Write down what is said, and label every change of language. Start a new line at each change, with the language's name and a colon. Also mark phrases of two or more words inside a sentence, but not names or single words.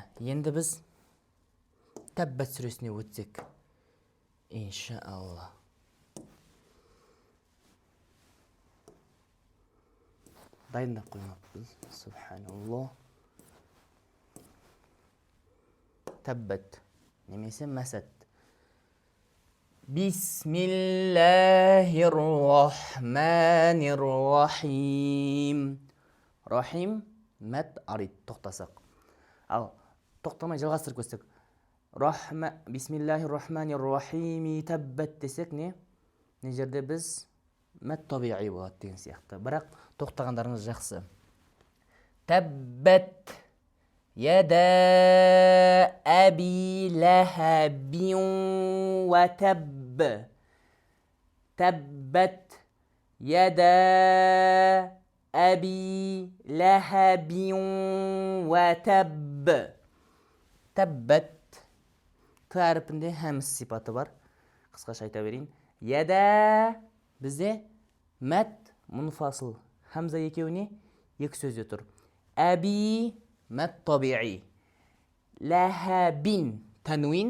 Kazakh: Енді біз Таббат сүресіне өтсек. Иншаалла. Дайындап қоймаппыз. Субханаллах. Таббат немесе Мәсәд.
Arabic: بسم الله الرحمن الرحيم.
Kazakh: Рахим
Arabic: مد عارض,
Kazakh: тоқтасақ. Ал тоқтамай жалғастырып көстік.
Arabic: بسم الله الرحمن الرحيم تبت
Kazakh: десек не? Не жерде біз
Arabic: مد طبيعي
Kazakh: болады деген сияқты. Бірақ тоқтағандарыңыз жақсы.
Arabic: تبت يدا أبي لهب وتب. تبت يدا أبي لهب وتب.
Kazakh: Таббат т әріпінде хәмс сипаты бар. Қысқаша айта берейін. Яда бізде
Arabic: مد منفصل.
Kazakh: Хамза екеуіне екі сөзде тұр. Әби
Arabic: مد طبيعي. لهب تنوين.